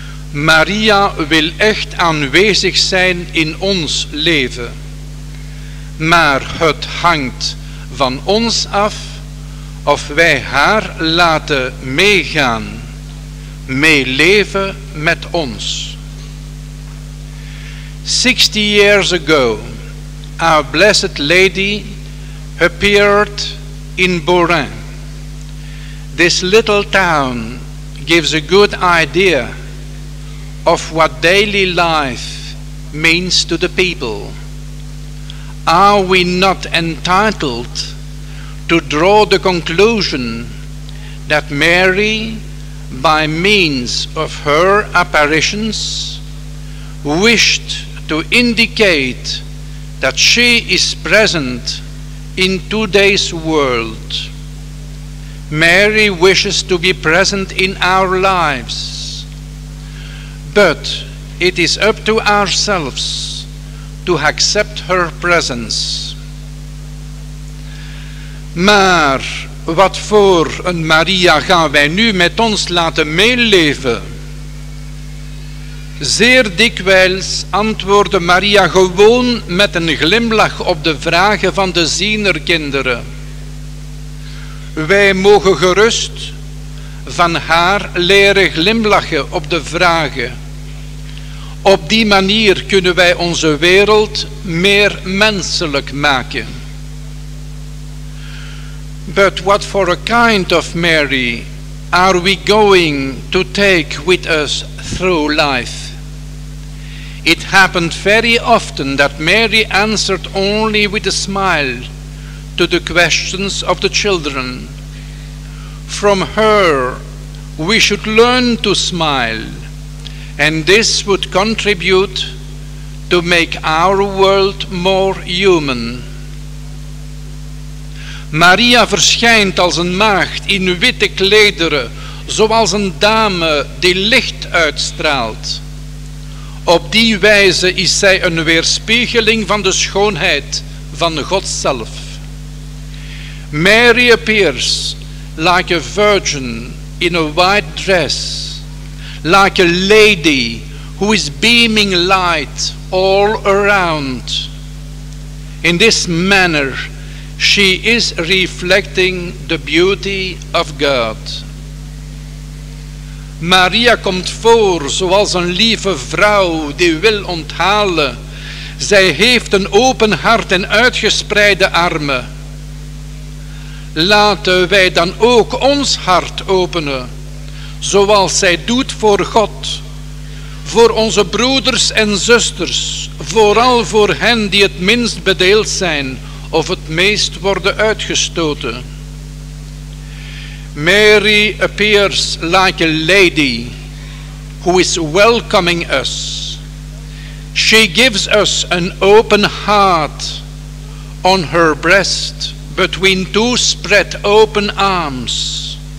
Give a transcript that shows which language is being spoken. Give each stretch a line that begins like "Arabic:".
Dutch: Maria wil echt aanwezig zijn in ons leven, maar het hangt van ons af of wij haar laten meegaan, meeleven met ons.
English: 60 years ago, our Blessed Lady appeared in Borin. This little town gives a good idea of what daily life means to the people. Are we not entitled to draw the conclusion that Mary, by means of her apparitions, wished to indicate that she is present in today's world? Mary wishes to be present in our lives. But it is up to ourselves to accept her presence.
Dutch: Maar wat voor een Maria gaan wij nu met ons laten meeleven? Zeer dikwijls antwoordde Maria gewoon met een glimlach op de vragen van de zienerkinderen. Wij mogen gerust van haar leren glimlachen op de vragen. Op die manier kunnen wij onze wereld meer menselijk maken.
English: But what for a kind of Mary are we going to take with us through life? It happened very often that Mary answered only with a smile to the questions of the children. From her we should learn to smile, and this would contribute to make our world more human.
Dutch: Maria verschijnt als een maagd in witte klederen, zoals een dame die licht uitstraalt. Op die wijze is zij een weerspiegeling van de schoonheid van God zelf.
English: Mary appears like a virgin in a white dress, like a lady who is beaming light all around. In this manner, she is reflecting the beauty of God.
Dutch: Maria komt voor zoals een lieve vrouw die wil onthalen. Zij heeft een open hart en uitgespreide armen. Laten wij dan ook ons hart openen, zoals zij doet voor God, voor onze broeders en zusters, vooral voor hen die het minst bedeeld zijn of het meest worden uitgestoten.
English: Mary appears like a lady who is welcoming us. She gives us an open heart on her breast between two spread open arms.